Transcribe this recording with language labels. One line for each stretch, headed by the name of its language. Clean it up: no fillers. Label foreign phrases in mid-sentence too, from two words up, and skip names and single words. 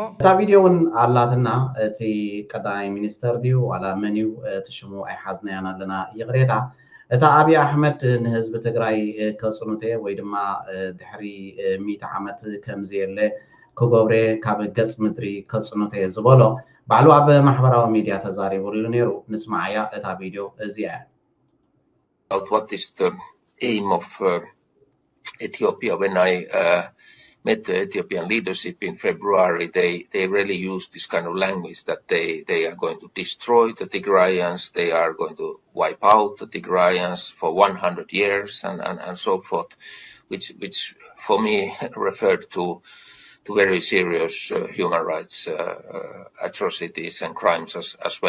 Tigrinya: እታ ቪድዮ እውን ኣላትና እቲ ቀዳማይ ሚኒስተር ድዩ ዋላ መን እዩ እቲ ሽሙ ኣይሓዝናያን ኣለና ይቕሬታ እታ ኣብይ ኣሕመድ ንህዝቢ ትግራይ ከፅኑተ ወይ ድማ ድሕሪ 100 ዓመት ከምዘየለ ክገብረ ካብ ገፅ ምድሪ ከፅኑተ ዝበሎ ባዕሉ ኣብ ማሕበራዊ ሚድያ ተዛሪቡሉ ነይሩ ንስማዓያ እታ ቪድዮ እዚኣ
English: What is the aim of Ethiopia? When I met the Ethiopian leadership in February, they really used this kind of language that they are going to destroy the Tigrayans, they are going to wipe out the Tigrayans for 100 years and so forth, which for me referred to very serious human rights atrocities and crimes as well.